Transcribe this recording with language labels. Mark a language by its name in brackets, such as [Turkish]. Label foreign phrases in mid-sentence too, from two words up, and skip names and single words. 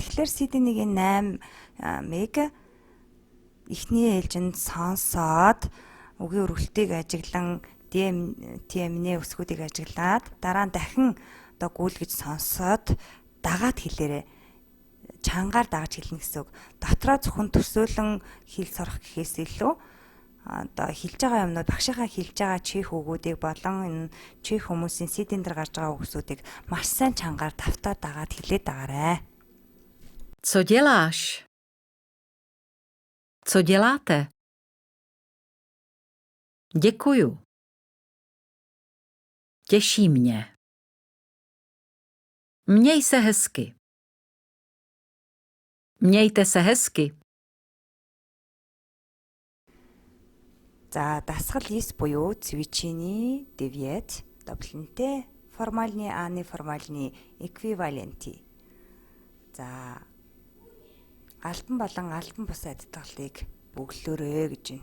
[Mongolian] Тэгэхээр CD1-ийн 8-ыг эхний ээлжинд сонсоод үгийн өргөлтийг ажиглан TM-ний үсгүүдийг ажиглаад дараа нь дахин одоо гүйлгэж сонсоод дагаад хэлээрэй. Чангаар дагаж хэлнэ гэсэн үг. Дотроо зөвхөн төсөөлөн хэл сурах гэхээс илүү одоо хэлж байгаа юмнууд багшийнхаа хэлж байгаа чих үгүүдийг болон энэ чих хүмүүсийн CD-н дээр гарч байгаа үгсүүдийг маш сайн чангаар тавтаа дагаад хэлээд байгаарай. [Czech] Co děláš? Co děláte? Děkuju. Těší mě. Měj se hezky. Mějte se hezky. [Mongolian] За дасгал 9 буюу [Czech] Cvičení 9 doplňte formální a neformální ekvivalenty. [Mongolian] За Альбан болон альбан бус адилтгалыг бөглөөрэй гэж байна.